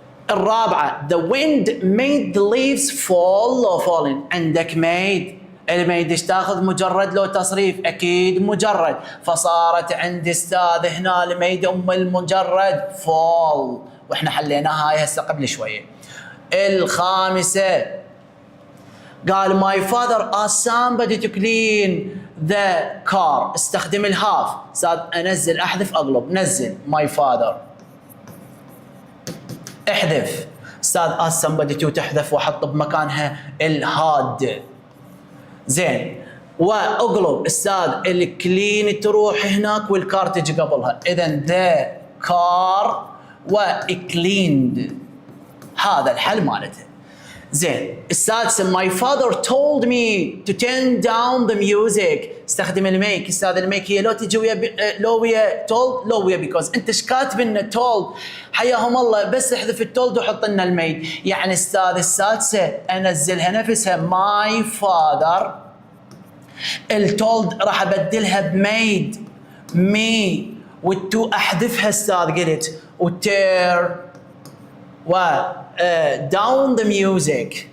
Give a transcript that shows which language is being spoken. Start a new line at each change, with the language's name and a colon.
Arabic: الرابعه
English: the wind made the leaves fall or falling،
Arabic: عندك made، الميد ايش تاخذ؟ مجرد لو تصريف؟ اكيد مجرد، فصارت عندي استاذ هنا الميد المجرد
English: fall،
Arabic: واحنا حليناها هاي هسه قبل شويه. الخامسه قال
English: my father asked somebody to clean the car،
Arabic: استخدم الهاف. استاذ انزل احذف اقلب، نزل
English: my father،
Arabic: احذف. استاذ
English: asked somebody to
Arabic: تحذف واحط بمكانها الهاد. زين، واقلب استاذ الكلين تروح هناك والكار تجي قبلها، اذا
English: the car
Arabic: و
English: cleaned،
Arabic: هذا الحل مالته. زين، السادسه
English: my father told me to turn down the music،
Arabic: استخدم الميك. استاذ الميك هي لو تجي ويا لو ويا told، لو ويا because، انت ايش كاتب لنا told؟ حياهم الله، بس احذف التولد وحط لنا الميد. يعني استاذ السادسه انزلها نفسها
English: my father،
Arabic: التولد راح ابدلها بميد مي، والتو احذفها استاذ قلت، وتير و
English: down the music.